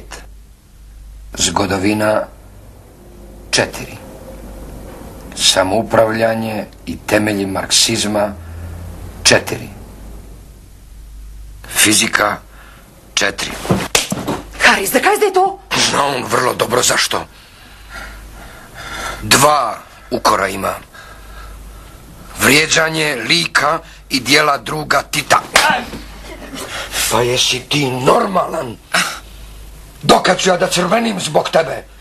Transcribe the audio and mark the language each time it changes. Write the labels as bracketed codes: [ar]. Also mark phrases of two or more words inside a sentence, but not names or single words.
[sl] Zgodovina 4. Samoupravljanje i temelji marksizma 4. Fizika 4. Haris, zakaj zdaj to? [bs] Zna on vrlo dobro zašto. 2 ukora ima. Vrijeđanje lika i dijela druga Tita. Pa jesi ti normalan? Dokad ću ja da crvenim zbog tebe?